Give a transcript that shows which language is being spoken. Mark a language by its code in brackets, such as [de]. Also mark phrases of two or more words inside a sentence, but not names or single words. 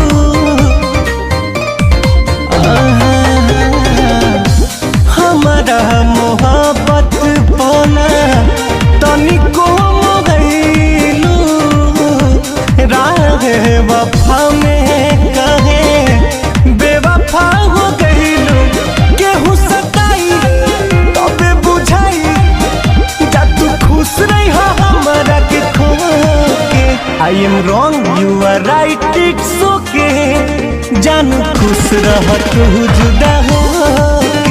[bho] हमारा मोहब्बत पाना तनिको गइलू, राह वफा में काहे बेवफा हो गइलू। केहू सताई तबे बुझाई, जा तू खुश रही हो हमरा के खो के। [en] I am wrong you are right it's okay, [bho] जानू खुश रह तू जुदा होके।